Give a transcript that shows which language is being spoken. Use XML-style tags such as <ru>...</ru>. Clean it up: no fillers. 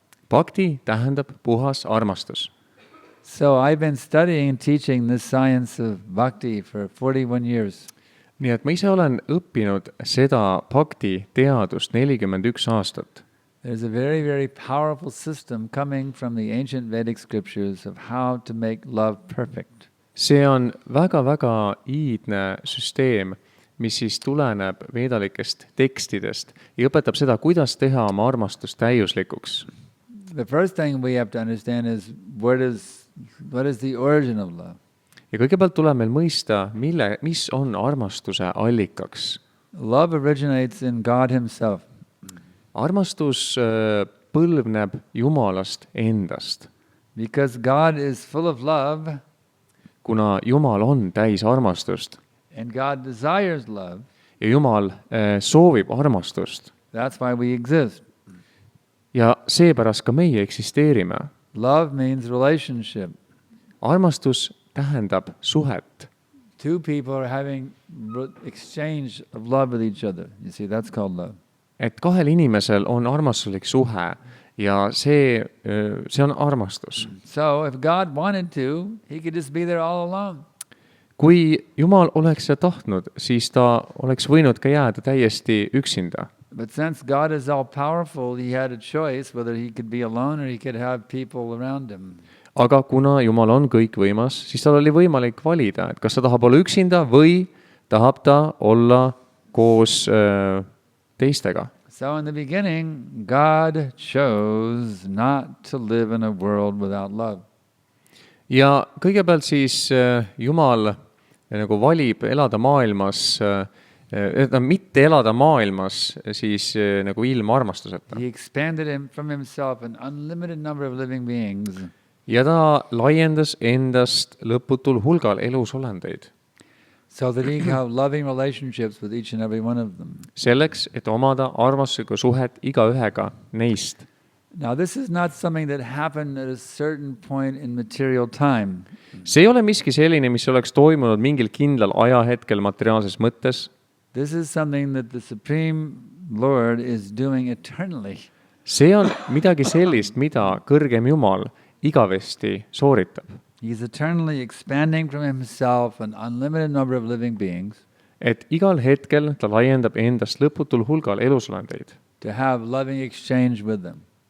<et>Bhakti tähendab puhas armastus.</et> <en>So I've been studying and teaching this science of bhakti for 41 years.</en> <et>Nii et ma ise olen õppinud seda bhakti teadust 41 aastat.</et> <en>There's a very, very powerful system coming from the ancient Vedic scriptures of how to make love perfect.</en> <et>See on väga-väga iidne süsteem, mis siis tuleneb veedalikest tekstidest ja õpetab seda, kuidas teha oma armastust täiuslikuks.</et> <en>The first thing we have to understand is what is the origin of love.</en> <et>Ja kõigepealt tuleb meil mõista, mis on armastuse allikaks.</et> <en>Love originates in God himself.</en> <et>Armastus põlvneb Jumalast endast.</et> <en>Because God is full of love.</en> <et>Kuna Jumal on täis armastust.</et> <en>And God desires love.</en> <et>Ja Jumal soovib armastust.</et> <en>That's why we exist.</en> <et>Ja seepärast ka meie eksisteerime.</et> <en>Love means relationship.</en> <et>Armastus tähendab suhet.</et> <en>Two people are having exchange of love with each other. You see, that's called love.</en> <et>Et kahel inimesel on armastuslik suhe ja see on armastus.</et> <en>So if God wanted to, he could just be there all alone.</en> <et>Kui Jumal oleks seda tahtnud, siis ta oleks võinud ka jääda täiesti üksinda.</et> <en>But since God is all powerful, he had a choice whether he could be alone or he could have people around him.</en> <et>Aga kuna Jumal on kõikvõimas, siis tal oli võimalik valida, et kas ta tahab olla üksinda või tahab ta olla koos teistega.</et> <en>So in the beginning, God chose not to live in a world without love.</en> <et>Ja kõigepealt siis Jumal nagu valib elada maailmas, mitte elada maailmas siis nagu ilma armastuseta.</et> <en>He expanded him from himself an unlimited number of living beings.</en> <et>Ja ta laiendas endast lõputul hulgal elusolendeid.</et> <en>So that he can have loving relationships with each and every one of them.</en> <et>Selleks, et omada armastuslikku suhet igaühega neist.</et> <en>Now this is not something that happened at a certain point in material time.</en> <et>See ei ole miski selline, mis oleks toimunud mingil kindlal ajahetkel materiaalses mõttes.</et> <en>This is something that the Supreme Lord is doing eternally.</en> <et>See on midagi sellist, mida kõrgem Jumal igavesti sooritab.</et> <en>He's eternally expanding from himself an unlimited number of living beings.</en> <et>Et igal hetkel ta laiendab endast lõputul hulgal elusolendeid.</et> <en>To have loving exchange with them.</en>